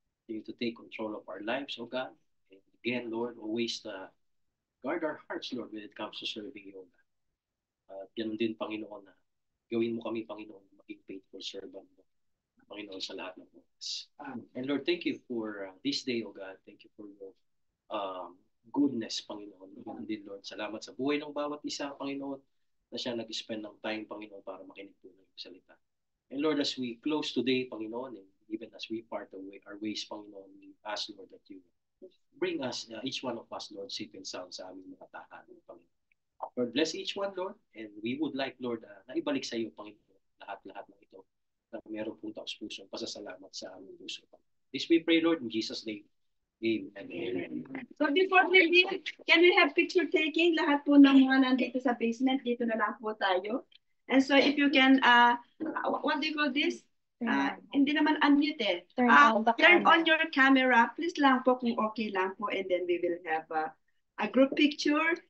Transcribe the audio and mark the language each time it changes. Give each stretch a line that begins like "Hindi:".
English: You to take control of our lives, O God. And again, Lord, always guard our hearts, Lord, when it comes to serving you, O God.
Filipino: At ganun din, Panginoon, na gawin mo kami, Panginoon, maging faithful servant mo, Panginoon, sa lahat ng oras.
English: And Lord, thank you for this day, O God. Thank you for your goodness,
Filipino: Panginoon. And din, Lord, salamat sa buhay ng bawat isa, Panginoon, na siya nag-spend ng time, Panginoon, para makinig po ng salita.
English: And Lord, as we close today, Panginoon, and even as we part our ways, Panginoon, we ask, Lord, that you bring us, each one of us, Lord, safe and sound
Filipino: sa aming mga tahanan, Panginoon.
English: Lord, bless each one, Lord, and we would like,
Filipino: Lord, na ibalik sa iyo, Panginoon, lahat-lahat ng ito na meron pong taos-pusong pasasalamat sa aming puso.
English: This we pray, Lord, in Jesus' name. Amen. Amen. So before we leave, can we have picture taking?
Filipino: Lahat po ng mga nandito sa basement, dito na lang po tayo.
English: And so if you can, what do you call this?
Filipino: Hindi naman
English: unmute eh. Turn on your camera. Please lang po
Filipino: kung okay lang po.
English: And then we will have a group picture.